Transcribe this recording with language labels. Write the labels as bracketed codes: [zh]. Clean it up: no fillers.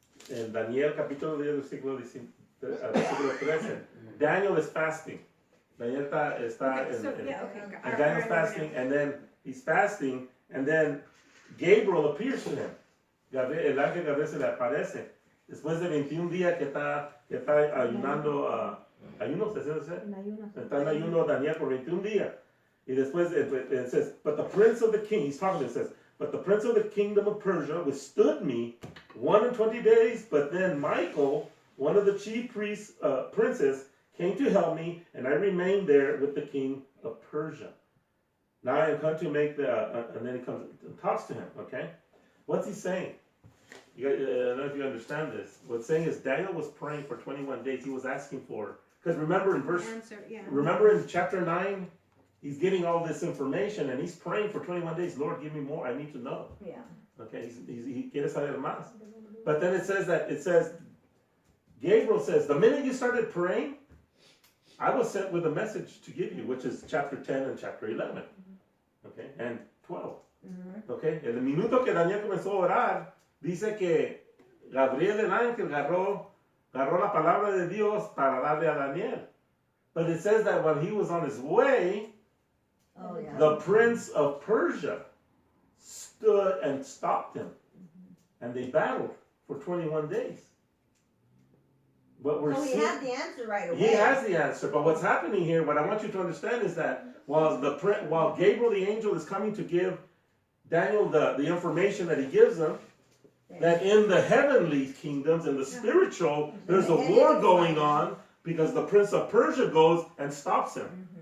[es] En Daniel capítulo 10, versículo 13. [en] Daniel is fasting. [es] Daniel está [en] Okay, so, [es] en [en] yeah, okay. and Daniel's fasting, and then he's fasting, and then Gabriel appears to him. [es] El ángel Gabriel se le aparece. Después de 21 días que está ayunando, ayuno, ¿se dice? En ayunas. Está en ayuno Daniel por 21 días. Y después [en] it says, but the prince of the king, he's talking, it says, but the prince of the kingdom of Persia withstood me 21 days, but then Michael, one of the chief priests, princes, came to help me, and I remained there with the king of Persia. Now I am come to make and then he comes and talks to him, okay? What's he saying? I don't know if you understand this. What's saying is Daniel was praying for 21 days. He was asking for, because remember in chapter 9, he's getting all this information and he's praying for 21 days. Lord, give me more. I need to know. Yeah. [es] Okay, he quiere saber más. [en] But then it says, Gabriel says, the minute you started praying, I was sent with a message to give you, which is chapter 10 and chapter 11. Okay, and 12. [es] Okay, en el minuto que Daniel comenzó a orar, dice que Gabriel el ángel agarró la palabra de Dios para darle a Daniel. [en] But it says that when he was on his way, the prince of Persia stood and stopped him. And they battled for 21 days. But we're So he seeing, had the answer right away. he has the answer, but what's happening here, what I want you to understand is that while Gabriel the angel is coming to give Daniel the information that he gives him, that in the heavenly kingdoms, in the spiritual, there's a war going on because the prince of Persia goes and stops him.